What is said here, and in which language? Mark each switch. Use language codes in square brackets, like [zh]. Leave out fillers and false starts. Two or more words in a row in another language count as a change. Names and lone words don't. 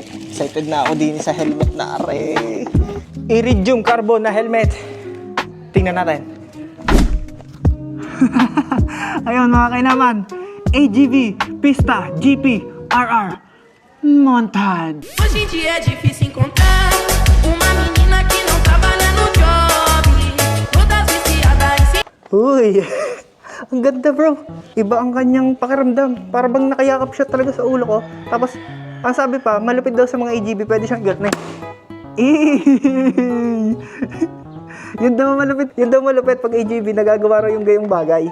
[tl] Excited na ako din sa helmet na are. Iridium carbon na helmet. Tingnan natin. Ayun mga kainaman, AGV, Pista, GP, RR, Montage. [pt] Hoje em dia é difícil encontrar uma menina que não trabalha no job, todas viciadas em sentar. [tl] Uy, ang ganda bro. Iba ang kanyang pakiramdam. Para bang nakayakap siya talaga sa ulo ko. Tapos, ang sabi pa, malupit daw sa mga AGV, pwede siyang ganun. Yun daw malupit pag AGV, nagagawa raw yung gayong bagay.